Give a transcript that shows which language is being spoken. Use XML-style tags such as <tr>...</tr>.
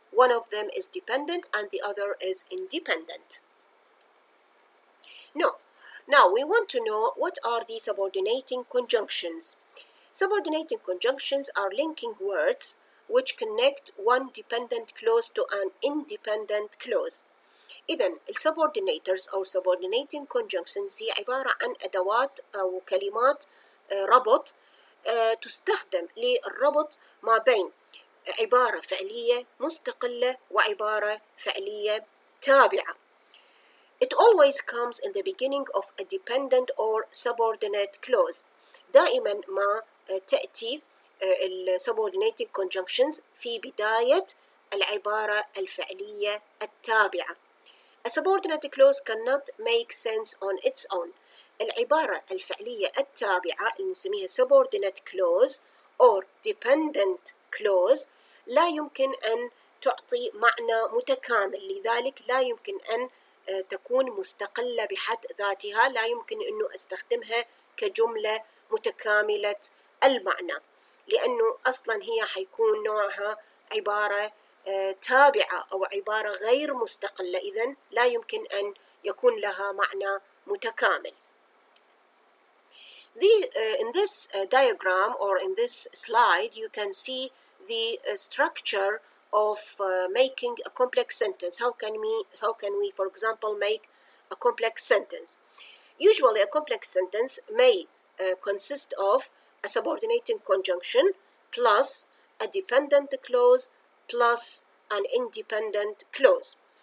<en>One of them is dependent and the other is independent. Now we want to know what are the subordinating conjunctions. Subordinating conjunctions are linking words which connect one dependent clause to an independent clause.</en> <ar>إذن subordinators أو subordinating conjunctions هي عبارة عن أدوات أو كلمات ربط تستخدم للربط ما بين عبارة فعلية مستقلة وعبارة فعلية تابعة.</ar> <en>It always comes in the beginning of a dependent or subordinate clause.</en> <ar>دائما ما تأتي subordinating conjunctions في بداية العبارة الفعلية التابعة.</ar> <en>A subordinate clause cannot make sense on its own.</en> <ar>العبارة الفعلية التابعة اللي نسميها</ar> <en>subordinate clause or dependent clause</en> <ar>لا يمكن أن تعطي معنى متكامل، لذلك لا يمكن أن تكون مستقلة بحد ذاتها، لا يمكن أنه أستخدمها كجملة متكاملة المعنى، لأنه أصلا هي حيكون نوعها عبارة تابعة أو عبارة غير مستقلة، إذن لا يمكن أن يكون لها معنى متكامل.</ar> <en>In this diagram or in this slide you can see the structure of making a complex sentence. How can we for example make a complex sentence? Usually a complex sentence may consist of a subordinating conjunction plus a dependent clause plus an independent clause.</en>